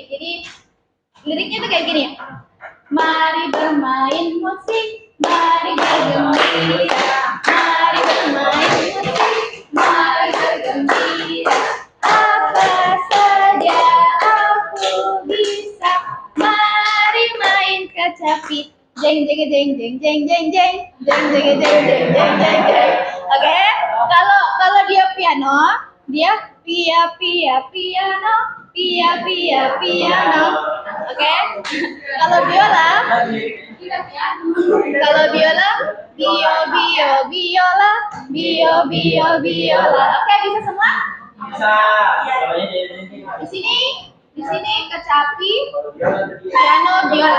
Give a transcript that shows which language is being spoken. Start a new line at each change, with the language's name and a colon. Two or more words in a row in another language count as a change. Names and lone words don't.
Indonesian: Jadi liriknya itu kayak gini. Mari bermain musik, mari bergembira, mari bermain musik, mari bergembira. Apa saja aku bisa, mari main kecapi. Jeng jeng jeng jeng jeng jeng jeng jeng jeng jeng jeng jeng jeng jeng. Oke, kalau dia piano, dia pia pia piano, pia pia piano. Oke. Kalau biola, bio bio biola, bio bio biola. Oke, bisa semua? Bisa. Di sini kecapi, piano, biola.